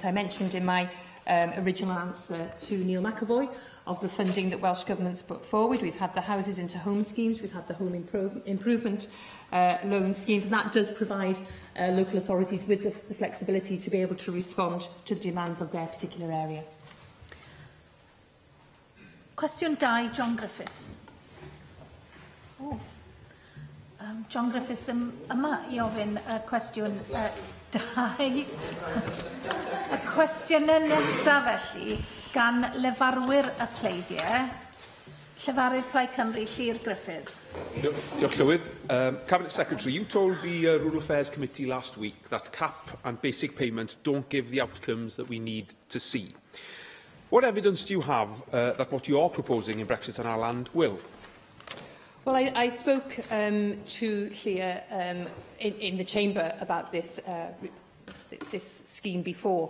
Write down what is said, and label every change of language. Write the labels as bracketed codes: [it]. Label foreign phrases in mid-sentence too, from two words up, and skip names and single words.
[en] I mentioned in my original answer to Neil McAvoy of the funding that Welsh Government's put forward. We've had the Houses into Home schemes, we've had the Home Improvement loan schemes, and that does provide local authorities with the flexibility to be able to respond to the demands of their particular area. [cy] Cwestiwn 2, John Griffiths. John Griffiths ddim yma I ofyn cwestiwn 2. Y cwestiynau nesaf felly gan lefarwyr y pleidiau, Llefarydd Plaid Cymru, Llyr Griffith. Diolch Llywydd. [en] Cabinet Secretary, you told the Rural Affairs Committee last week that CAP and basic payments don't give the outcomes that we need to see. What evidence do you have that what you are proposing in Brexit on our land will? Well, I spoke to Llyr in the Chamber about this scheme before.